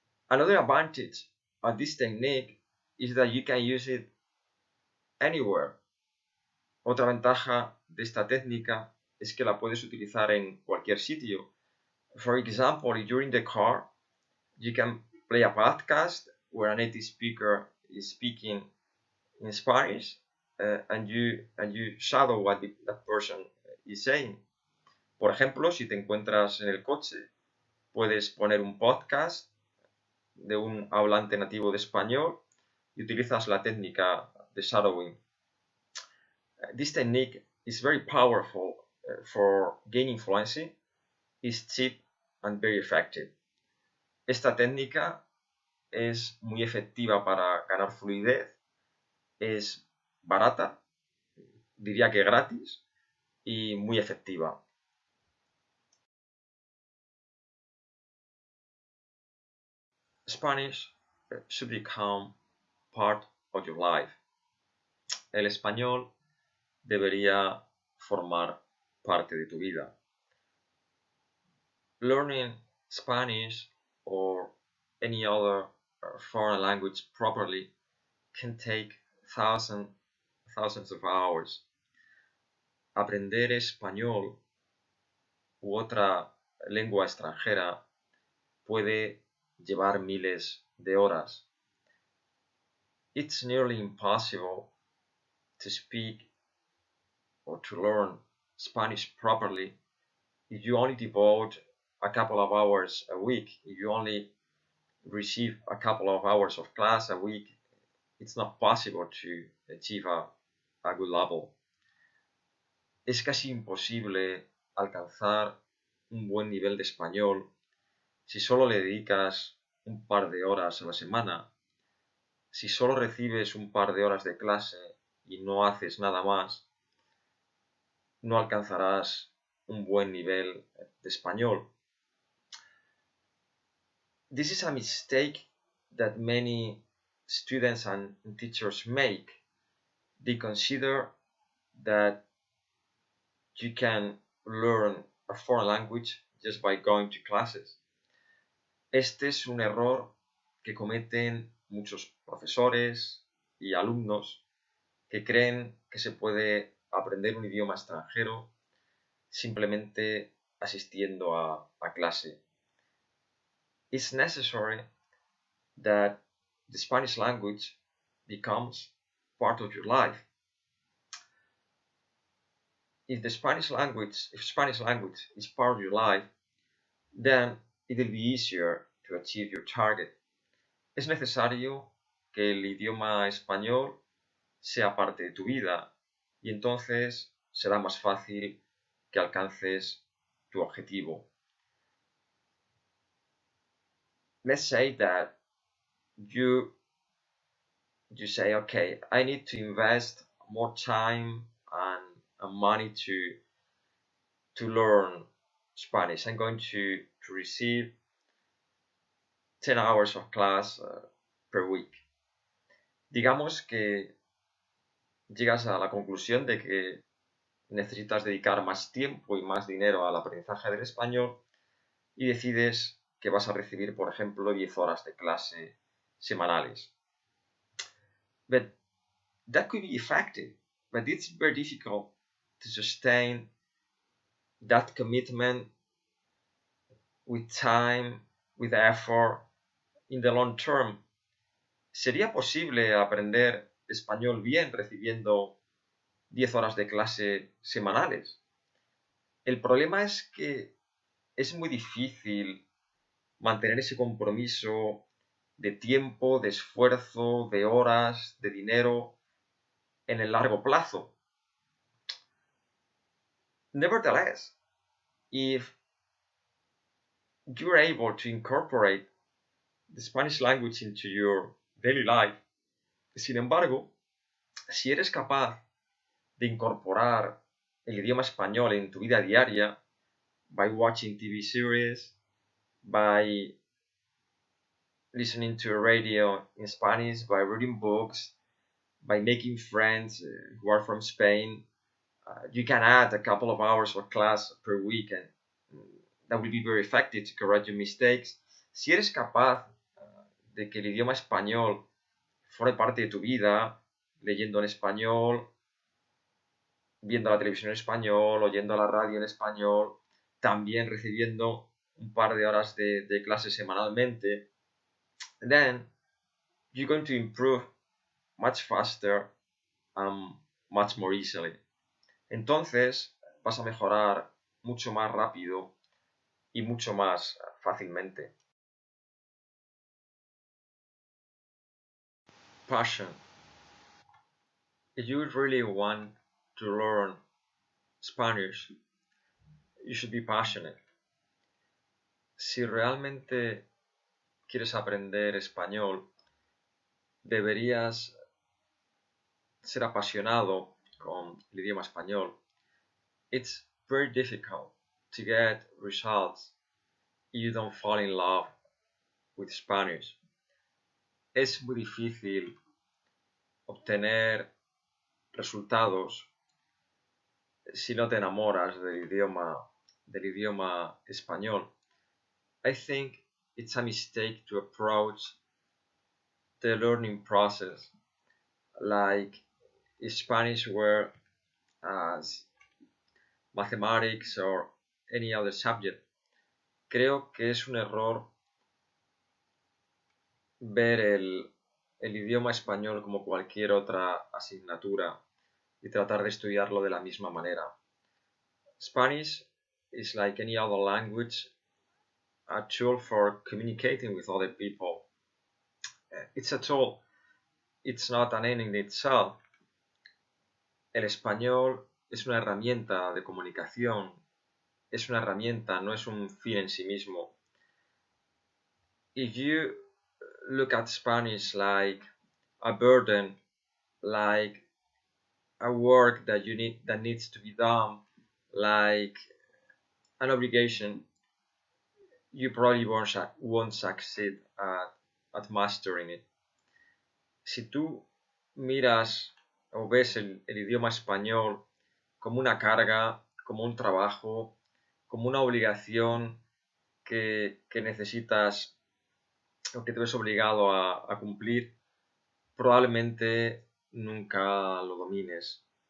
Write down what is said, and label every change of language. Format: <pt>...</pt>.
<en>Another advantage of this technique is that you can use it anywhere.</en> <es>Otra ventaja de esta técnica es que la puedes utilizar en cualquier sitio.</es> <en>For example, if you're in the car, you can play a podcast where a native speaker is speaking in Spanish and you shadow what that person is saying.</en> <es>Por ejemplo, si te encuentras en el coche, puedes poner un podcast de un hablante nativo de español y utilizas la técnica de shadowing.</es> <en>This technique is very powerful for gaining fluency is cheap and very effective.</en> <es>Esta técnica es muy efectiva para ganar fluidez, es barata, diría que gratis, y muy efectiva.</es> <en>Spanish should become part of your life.</en> <es>El español debería formar parte de tu vida.</es> <en>Learning Spanish or any other foreign language properly can take thousands of hours.</en> <es>Aprender español u otra lengua extranjera puede llevar miles de horas.</es> <en>It's nearly impossible to speak or to learn Spanish properly if you only devote a couple of hours a week. If you only receive a couple of hours of class a week, it's not possible to achieve a good level.</en> <es>Es casi imposible alcanzar un buen nivel de español si solo le dedicas un par de horas a la semana, si solo recibes un par de horas de clase y no haces nada más, no alcanzarás un buen nivel de español.</es> <en>This is a mistake that many students and teachers make. They consider that you can learn a foreign language just by going to classes.</en> <es>Este es un error que cometen muchos profesores y alumnos que creen que se puede aprender un idioma extranjero simplemente asistiendo a clase.</es> <en>It's necessary that the Spanish language becomes part of your life. If Spanish language is part of your life, then it will be easier to achieve your target.</en> <es>Es necesario que el idioma español sea parte de tu vida y entonces será más fácil que alcances tu objetivo.</es> <en>Let's say that you say, okay, I need to invest more time and money to learn Spanish. I'm going to receive 10 hours of class per week.</en> <es>Digamos que llegas a la conclusión de que necesitas dedicar más tiempo y más dinero al aprendizaje del español y decides que vas a recibir, por ejemplo, 10 horas de clase semanales.</es> <en>But that could be effective, but it's very difficult to sustain that commitment with time, with effort, in the long term.</en> <es>¿Sería posible aprender español bien recibiendo 10 horas de clase semanales? El problema es que es muy difícil mantener ese compromiso de tiempo, de esfuerzo, de horas, de dinero en el largo plazo.</es> <en>Nevertheless, if you're able to incorporate the Spanish language into your daily life,</en> <es>sin embargo, si eres capaz de incorporar el idioma español en tu vida diaria,</es> <en>by watching TV series, by listening to a radio in Spanish, by reading books, by making friends who are from Spain, you can add a couple of hours of class per week and that will be very effective to correct your mistakes.</en> <es>Si eres capaz de que el idioma español forme parte de tu vida, leyendo en español, viendo la televisión en español, oyendo la radio en español, también recibiendo un par de horas de clase semanalmente,</es> <en>then you're going to improve much faster and much more easily.</en> <es>Entonces vas a mejorar mucho más rápido y mucho más fácilmente.</es> <en>Passion. If you really want to learn Spanish, you should be passionate.</en> <es>Si realmente quieres aprender español, deberías ser apasionado con el idioma español.</es> <en>It's very difficult to get results if you don't fall in love with Spanish.</en> <es>Es muy difícil obtener resultados si no te enamoras del idioma español.</es> <en>I think it's a mistake to approach the learning process like if Spanish were as mathematics or any other subject.</en> <es>Creo que es un error ver el idioma español como cualquier otra asignatura y tratar de estudiarlo de la misma manera.</es> <en>Spanish is like any other language, a tool for communicating with other people. It's a tool, it's not an end in itself.</en> <es>El español es una herramienta de comunicación, es una herramienta, no es un fin en sí mismo.</es> <en>If you look at Spanish like a burden, like a work that needs to be done, like an obligation, you probably won't succeed at mastering it.</en> <es>Si tú miras o ves el idioma español como una carga, como un trabajo, como una obligación que necesitas o que te ves obligado a cumplir, probablemente nunca lo domines.</es>